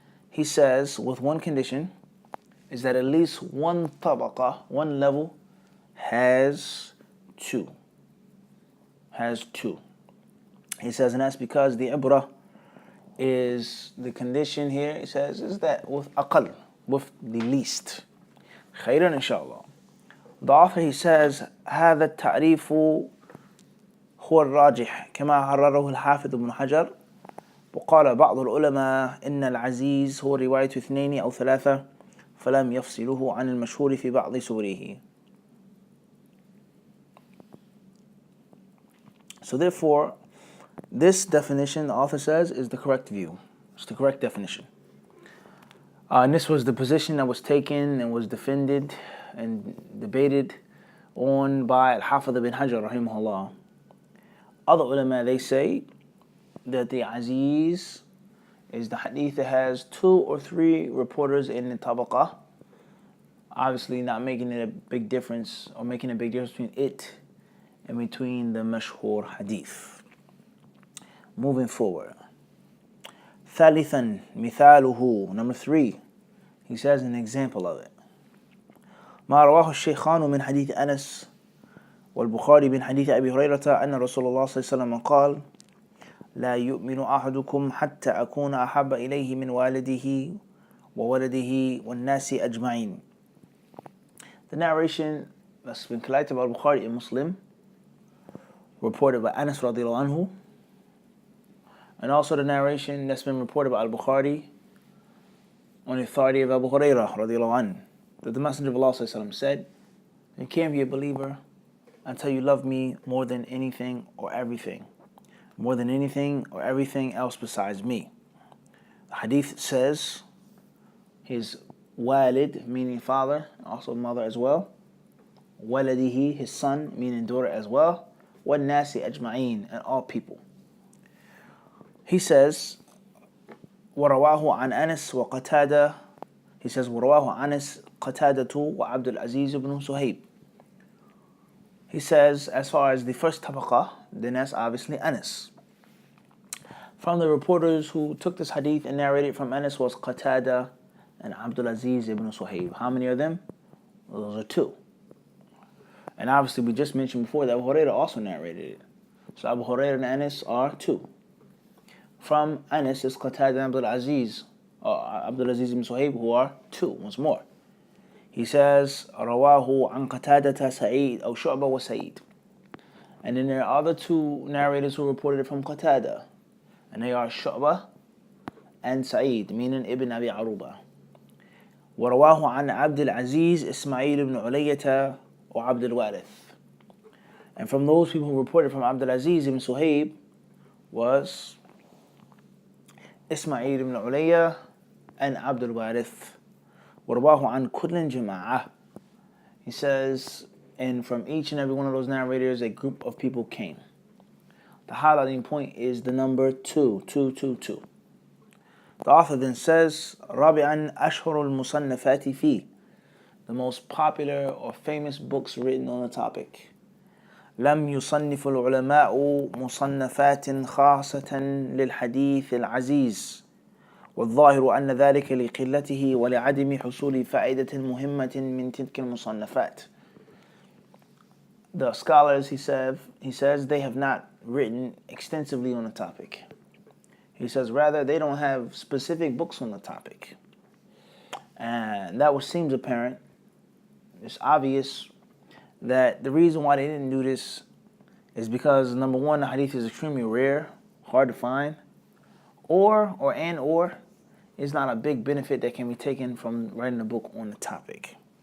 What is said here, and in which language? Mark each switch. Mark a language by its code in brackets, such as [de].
[en] He says with one condition is that at least one طبقة, one level has two. He says, and that's because the ibrah is the condition here, he says, is that with aqal, with the least. [ar] خيرا إن شاء الله. [en] The author, he says, [ar] هذا التعريف هو الراجح كما حرره الحافظ ابن حجر. وقال بعض العلماء إن العزيز هو رواية اثنين أو ثلاثة فلم يفصله عن المشهور في بعض سوره. [en] So therefore, this definition, the author says, is the correct view. It's the correct definition. And this was the position that was taken and was defended and debated on by Al-Hafidh ibn Hajar, rahimahullah. Other ulama, they say that the Aziz is the hadith that has 2 or 3 reporters in the tabaqah. Obviously not making it a big difference, or making a big difference between it and between the mashhur hadith. Moving forward. [ar] ثالثا مثاله, [en] number 3. He says an example of it. [ar] ما رواه الشيخان من حديث أنس والبخاري من حديث أبي هريرة أن رسول الله صلى الله عليه وسلم قال لا يؤمن أحدكم حتى أكون أحب إليه من والده وولده والناس أجمعين. [en] The narration that's been collected by Al-Bukhari and Muslim, reported by Anas radiallahu anhu, and also the narration that's been reported by Al-Bukhari on the authority of Abu Hurairah radiallahu anhu, that the Messenger of Allah said, you can't be a believer until you love me more than anything or everything. More than anything or everything else besides me. The hadith says his walid, meaning father, also mother as well. Waladihi, his son, meaning daughter as well. [ar] وَالنَّاسِ أَجْمَعِينَ, [en] and all people. He says, [ar] وَرَوَاهُ عَنْ أَنَسْ وَقَتَادَةَ. [en] He says, [ar] وَرَوَاهُ عَنَسْ قَتَادَةُ وَعَبْدُ الْعَزِيزِ ibn Suhaib. [en] He says, as far as the first tabaqah, then that's obviously Anas. From the reporters who took this hadith and narrated from Anas was Qatada and Al-Aziz ibn Suhaib. How many are them? Well, those are 2. And obviously we just mentioned before that Abu Hurairah also narrated it. So Abu Hurairah and Anas are 2. From Anas is Qatada and Al-Aziz ibn Suhaib, who are 2, once more. He says, [ar] رواه عن قتادة سعيد أو شعبة وسعيد. [en] And then there are other 2 narrators who reported it from Qatada, and they are Shu'bah and Sa'id, meaning Ibn Abi Aruba. [ar] ورواه عن عبد العزيز إسماعيل بن علية وعبد الوارث. [en] And from those people who reported from Abdul Aziz ibn Suhaib was Ismail ibn Ulayya and Abdul Warith. [ar] ورواه عن كل جماعة. [en] He says, and from each and every one of those narrators, a group of people came. The highlighting point is the number 2. The author then says, [ar] رابعا أشهر المصنفات فيه. [en] The most popular or famous books written on the topic. [ar] لم يصنف العلماء مصنفات خاصة للحديث العزيز والظاهر أن ذلك لقلته ولعدم حصول فائدة مهمة من تلك المصنفات. [en] The scholars, he says, they have not written extensively on the topic. He says, rather, they don't have specific books on the topic. And that seems apparent. It's obvious that the reason why they didn't do this is because, number one, the hadith is extremely rare, hard to find, or it's not a big benefit that can be taken from writing a book on the topic.